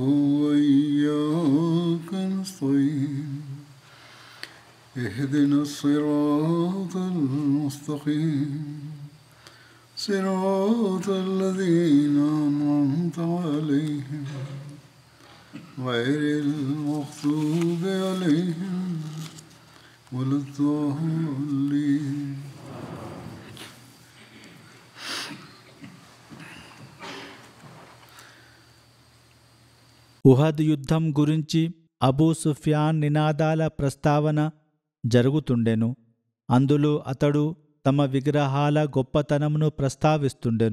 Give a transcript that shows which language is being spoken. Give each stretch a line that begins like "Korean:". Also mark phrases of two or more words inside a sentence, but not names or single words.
Arabic: وإياك نستعين اهدنا الصراط المستقيم صراط الذين أنعمت عليهم غير المغضوب عليهم ولا الضالين.
Telugu: ఉహద్ యుద్ధం గురించి అబూ సుఫ్యాన్ నినాదాల ప్రస్తావన జరుగుతుండెను. అందులో అతడు తమ విగ్రహాల గొప్పతనమును ప్రస్తావిస్తుండెను.